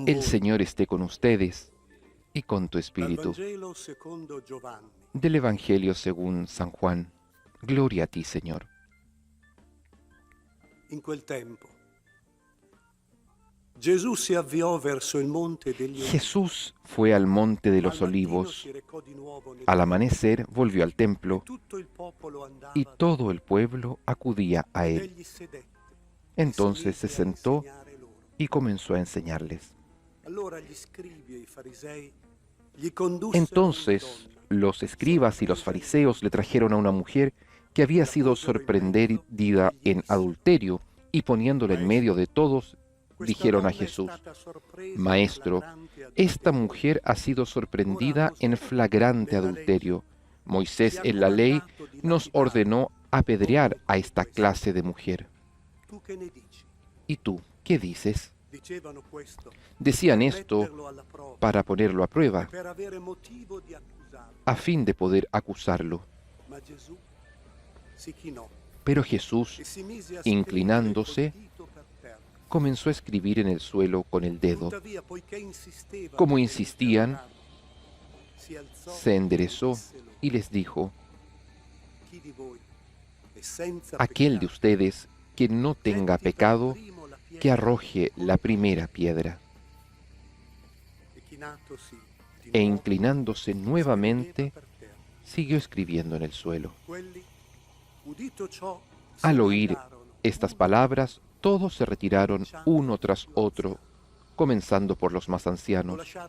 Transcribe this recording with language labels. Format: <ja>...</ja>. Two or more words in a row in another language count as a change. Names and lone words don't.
<es>El</es> <it>voi.</it> <es>Señor esté con ustedes y con tu</es> <it>Dal</it> <es>espíritu.</es> <it>Vangelo secondo Giovanni.</it> <es>Del Evangelio según San Juan. Gloria a ti, Señor.</es> <it>In quel tempo Gesù si avviò verso il monte degli Olivi.</it> <es>Jesús fue al monte de</es> <it>Al</it> <es>los</es> <it>mattino</it> <es>olivos.</es> <it>si recò di nuovo nel</it> <es>Al amanecer volvió al templo</es> <it>tutto il popolo andava</it> <es>y todo el pueblo acudía a</es> <it>ed</it> <es>él.</es> <it>egli sedette.</it> <es>Entonces se</es> <it>mise a</it> <es>sentó</es> <it>insegnare loro.</it> <es>y comenzó a enseñarles.</es> <it>Allora gli scribi e i farisei gli condussero</it> <es>Entonces</es> <it>una donna,</it> <es>los escribas y los fariseos le trajeron a una mujer que había sido sorprendida en adulterio, y poniéndola en medio de todos,</es> <it>Questa</it> <es>dijeron a</es> <it>donna è</it> <es>Jesús:</es> <it>stata sorpresa</it> <es>Maestro,</es> <it>in flagrante adulterio.</it> <es>esta mujer ha sido sorprendida en flagrante adulterio. Moisés en la ley nos ordenó apedrear a esta clase de mujer.</es> <it>Tu che ne dici?</it> <es>¿Y tú qué dices?</es> <it>Dicevano questo</it> <es>Decían</es> <it>per</it> <es>esto</es> <it>metterlo alla prova,</it> <es>para ponerlo a prueba,</es> <it>per avere motivo di accusarlo.</it> <es>a fin de poder acusarlo.</es> <it>Ma Gesù si chinò</it> <es>Pero Jesús,</es> <it>e si mise a</it> <es>inclinándose,</es> <it>scrivere col dito per terra.</it> <es>comenzó a escribir en el suelo con el dedo.</es> <it>Tuttavia, poiché insistevano</it> <es>Como</es> <it>per</it> <es>insistían,</es> <it>interrogarlo, si alzò</it> <es>se enderezó</es> <it>e disse loro,</it> <es>y les dijo:</es> <it>chi di voi è senza</it> <es>aquel de</es> <it>peccato,</it> <es>ustedes que no tenga</es> <it>getti per</it> <es>pecado,</es> <it>primo la</it> <es>que arroje la primera piedra. E inclinándose nuevamente, siguió escribiendo en el suelo. Al oír estas palabras, todos se retiraron uno tras otro, comenzando por los más ancianos.</es>